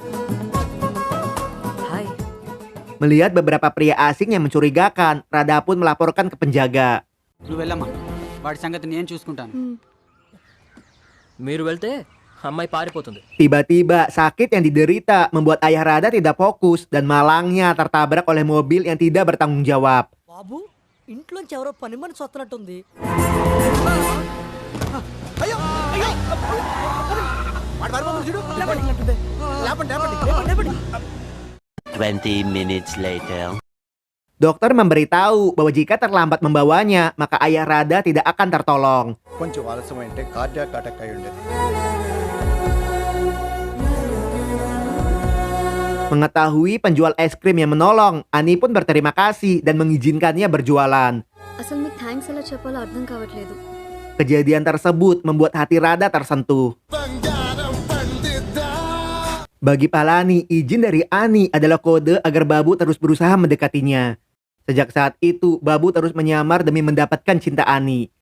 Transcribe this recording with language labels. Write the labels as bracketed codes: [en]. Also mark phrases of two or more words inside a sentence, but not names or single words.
[te] హాయ్ [id] Melihat beberapa pria asing yang mencurigakan, Rada pun melaporkan ke penjaga. [te] నువ్వు వెళ్ళమ్మా వాడి సంగతి నేను చూసుకుంటాను మీరు వెళ్తే అమ్మాయి పారిపోతుంది [id] Tiba-tiba, sakit yang diderita membuat ayah Rada tidak fokus dan malangnya tertabrak oleh mobil yang tidak bertanggung jawab. [te] బాబు ఇంట్లోంచి ఎవరో పని మనిషి వస్తున్నట్టుంది అయ్యో అయ్యో వాడు మరిపోతుంది చూడు లేపండి లేపండి లేపండి [en] 20 minutes later. [id] Dokter memberitahu bahwa jika terlambat membawanya, maka ayah Rada tidak akan tertolong. [te] కొంచెం ఆలస్యమైంటే [en] cardiac attack [te] అయి ఉండేది [id] Mengetahui penjual es krim yang menolong, Ani pun berterima kasih dan mengizinkannya berjualan. [te] అసలు మీకు థ్యాంక్స్ ఎలా చెప్పాలో అర్థం కావట్లేదు. [id] Kejadian tersebut membuat hati Rada tersentuh. Bagi Palani, izin dari Ani adalah kode agar Babu terus berusaha mendekatinya. Sejak saat itu, Babu terus menyamar demi mendapatkan cinta Ani.